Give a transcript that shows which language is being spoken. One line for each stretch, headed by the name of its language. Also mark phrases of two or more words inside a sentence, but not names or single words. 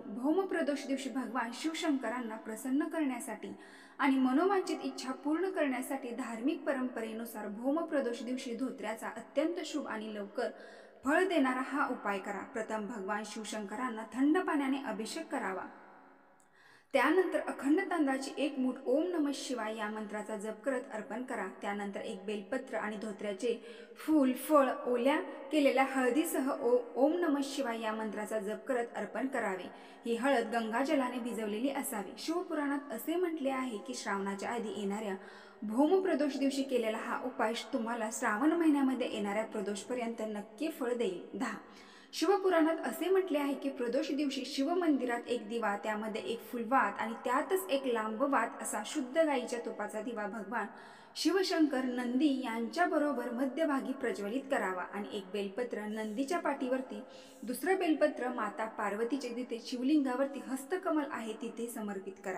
Marathi: भौमप्रदोष दिवशी भगवान शिवशंकरांना प्रसन्न करण्यासाठी आणि मनोवांछित इच्छा पूर्ण करण्यासाठी धार्मिक परंपरेनुसार भौमप्रदोष दिवशी धोत्र्याचा अत्यंत शुभ आणि लवकर फळ देणारा हा उपाय करा। प्रथम भगवान शिवशंकरांना थंड पाण्याने अभिषेक करावा। त्यानंतर अखंड तांदळाची 1 मूठ
Sanskrit: ओम नमः शिवाय
Marathi: या मंत्राचा जप करत अर्पण करा। त्यानंतर एक बेलपत्र आणि धोत्र्याचे फूल, फळ ओल्या केलेल्या हळदीसह
Sanskrit: ओम नमः शिवाय
Marathi: या मंत्राचा जप करत अर्पण करावे। ही हळद गंगाजलाने भिजवलेली असावी। शिवपुराणात असे म्हटले आहे की श्रावणाच्या आधी येणाऱ्या भौमप्रदोष दिवशी केलेला हा उपाय तुम्हाला श्रावण महिन्यामध्ये येणाऱ्या प्रदोषपर्यंत नक्की फळ देईल। 10. शिवपुराणात असे म्हटले आहे की प्रदोष दिवशी शिवमंदिरात एक दिवा, त्यामध्ये एक फुलवात आणि त्यातच एक लांब वात असा शुद्ध गाईच्या तुपाचा दिवा भगवान शिवशंकर नंदी यांच्याबरोबर मध्यभागी प्रज्वलित करावा आणि एक बेलपत्र नंदीच्या पाठीवरती, दुसरं बेलपत्र माता पार्वतीचे जिथे शिवलिंगावरती हस्तकमल आहे तिथे समर्पित करा।